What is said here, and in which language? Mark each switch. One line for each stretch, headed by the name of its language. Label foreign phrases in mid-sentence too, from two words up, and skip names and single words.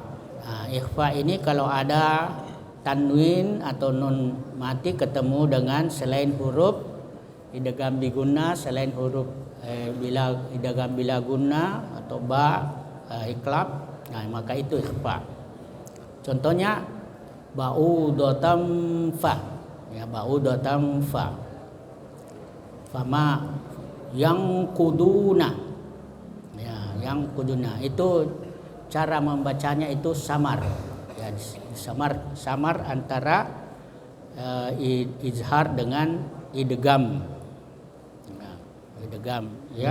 Indonesian: Nah, ikhfa ini kalau ada tanwin atau nun mati ketemu dengan selain huruf
Arabic: idgham bi gunnah,
Indonesian: selain huruf
Arabic: idgham bila gunnah
Indonesian: atau ba iklab, nah maka itu ikhfa.
Arabic: Contohnya ba'udatam fa, ya, ba'udatam fa.
Indonesian: Fama yang kuduna, ya, yang kuduna itu cara membacanya itu samar, ya, samar antara izhar dengan idgham. Nah, idgham, ya.